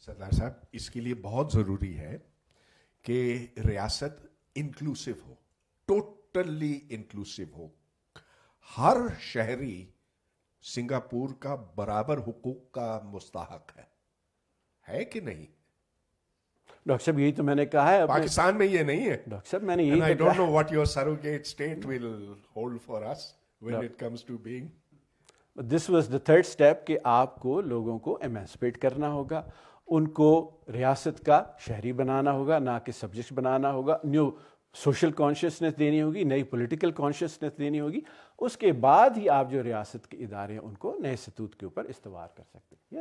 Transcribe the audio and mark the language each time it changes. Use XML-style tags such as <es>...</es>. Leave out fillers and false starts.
<ur>سردار صاحب, اس کے لیے بہت ضروری ہے کہ ریاست انکلوسیو ہو, ٹوٹلی انکلوسیو ہو. ہر شہری سنگاپور کا برابر حقوق کا مستحق ہے کہ نہیں؟ ڈاکٹر صاحب یہی تو میں نے کہا ہے. پاکستان میں یہ نہیں ہے. ڈاکٹر صاحب میں نے یہی</ur> <en>I don't know what your surrogate state will hold for us when it comes to being. This was the third step</en> <ur>کہ آپ کو لوگوں کو ایمانسپیٹ کرنا ہوگا, ان کو ریاست کا شہری بنانا ہوگا, نہ کہ سبجیکٹ بنانا ہوگا. نیو سوشل کانشیسنیس دینی ہوگی, نئی پولیٹیکل کانشیسنیس دینی ہوگی. اس کے بعد ہی آپ جو ریاست کے ادارے ہیں ان کو نئے ستوت کے اوپر استوار کر سکتے ہیں.</ur>